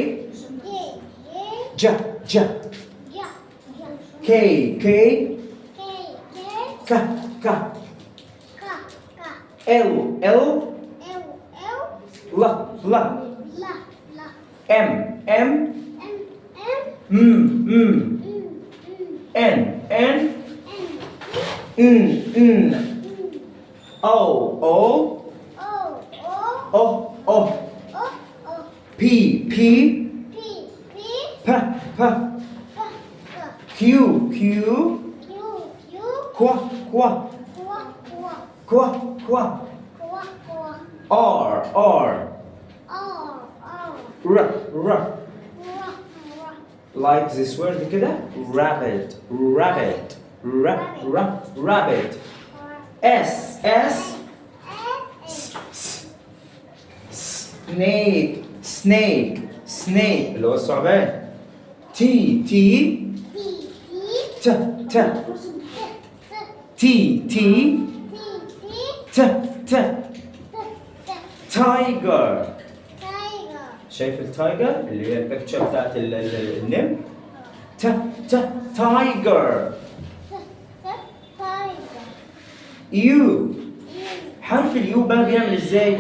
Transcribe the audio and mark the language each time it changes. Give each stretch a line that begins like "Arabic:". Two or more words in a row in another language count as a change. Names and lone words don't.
English: J J K K K K L L L L M M N N N O O O O P P P P Q Q Qu Qu Qu Qu R R R R like this word كده rabbit rabbit rabbit S S snake snake snake
Arabic: اللي هو الثعبان
English: T T T T T T T T tiger
Arabic: شايف التايجر اللي هي البكتشر بتاعت النمر ت ت
English: tiger U
Arabic: حرف اليو بقى بيعمل ازاي؟